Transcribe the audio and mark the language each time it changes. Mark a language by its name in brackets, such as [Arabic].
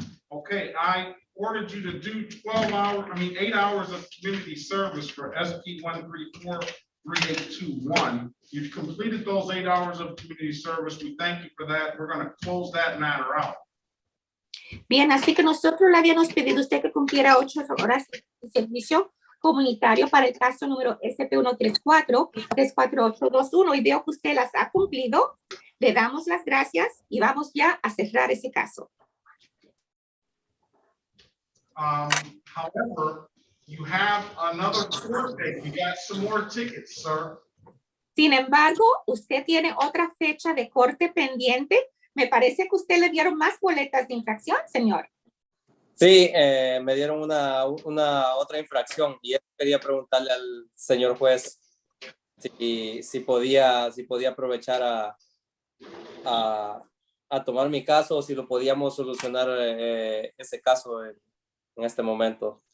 [English] Okay, I ordered you to do 8 hours of community service for SP 134-3821. You've completed those 8 hours of community service. We thank you for that. We're going to close that matter out. [Spanish] Bien, así que nosotros le habíamos pedido a usted que cumpliera 8 horas de servicio comunitario para el caso número SP 134-34821 y veo que usted las ha cumplido. Le damos las gracias y vamos ya a cerrar ese caso. [English] However, you have another court date. You got some more tickets, sir. [Spanish] Sin embargo, usted tiene otra fecha de corte pendiente. Me parece que usted le dieron más boletas de infracción, señor. Sí, me dieron una otra infracción y yo quería preguntarle al señor juez si podía aprovechar a tomar mi caso o si lo podíamos solucionar ese caso en este momento.